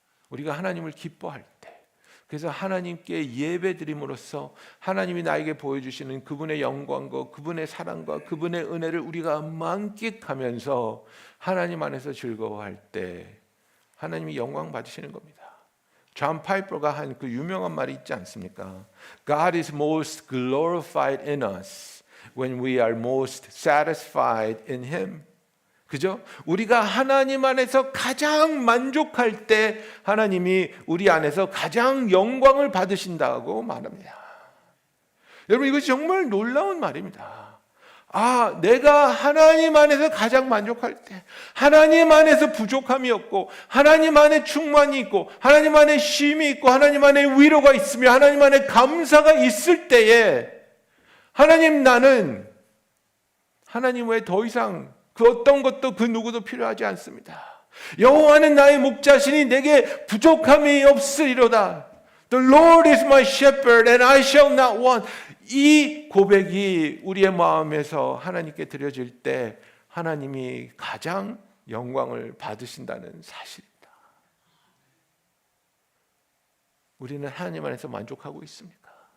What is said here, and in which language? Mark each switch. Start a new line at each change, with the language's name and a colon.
Korean: 우리가 하나님을 기뻐할 때, 그래서 하나님께 예배드림으로써 하나님이 나에게 보여주시는 그분의 영광과 그분의 사랑과 그분의 은혜를 우리가 만끽하면서 하나님 안에서 즐거워할 때 하나님이 영광 받으시는 겁니다. 존 파이퍼가 한 그 유명한 말이 있지 않습니까?
English: God is most glorified in us when we are most satisfied in Him.
Korean: 그죠? 우리가 하나님 안에서 가장 만족할 때 하나님이 우리 안에서 가장 영광을 받으신다고 말합니다. 여러분, 이것이 정말 놀라운 말입니다. 아, 내가 하나님 안에서 가장 만족할 때, 하나님 안에서 부족함이 없고, 하나님 안에 충만이 있고, 하나님 안에 쉼이 있고, 하나님 안에 위로가 있으며, 하나님 안에 감사가 있을 때에 하나님, 나는 하나님 외에 더 이상 그 어떤 것도 그 누구도 필요하지 않습니다. 여호와는 나의 목자시니 내게 부족함이 없으리로다.
English: The Lord is my shepherd and I shall not want.
Korean: 이 고백이 우리의 마음에서 하나님께 드려질 때 하나님이 가장 영광을 받으신다는 사실입니다. 우리는 하나님 안에서 만족하고 있습니까?